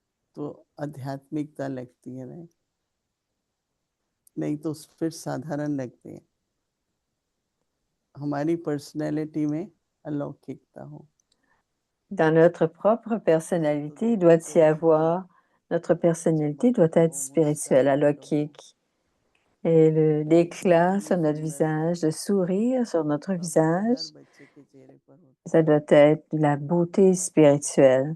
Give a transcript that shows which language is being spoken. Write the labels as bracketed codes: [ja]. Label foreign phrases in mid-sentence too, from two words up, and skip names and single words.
[hi] तो आध्यात्मिकता लगती है, नहीं तो फिर साधारण लगते हैं। हमारी पर्सनैलिटी में अलौकिकता हो। [fr] Dans notre propre personnalité, il doit y avoir, notre personnalité doit être spirituelle, alokik. Et l'éclat sur notre visage, le sourire sur notre visage, ça doit être de la beauté spirituelle.